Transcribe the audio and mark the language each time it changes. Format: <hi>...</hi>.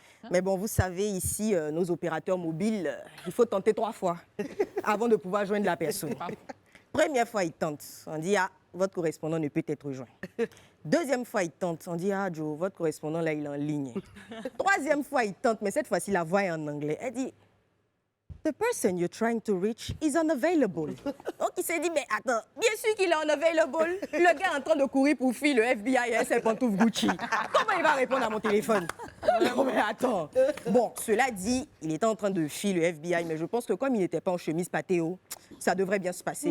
<fr>Mais bon, vous savez, ici, nos opérateurs mobiles, il faut tenter 3 fois avant de pouvoir joindre la personne. Première fois, il tente. On dit, ah, votre correspondant ne peut être joint. Deuxième fois, il tente. On dit, ah, Joe, votre correspondant, là, il est en ligne. Troisième fois, il tente, mais cette fois-ci, la voix est en anglais. Elle dit,</fr> <en>the person you're trying to reach is unavailable.</en> <fr>Donc, il s'est dit, mais attends, bien sûr qu'il est unavailable. Le gars est en train de courir pour fuir le FBI et ses pantoufles Gucci. Comment il va répondre à mon téléphone? Non, mais attends. Bon, cela dit, il était en train de fuir le FBI, mais je pense que comme il n'était pas en chemise patéo, ça devrait bien se passer.</fr>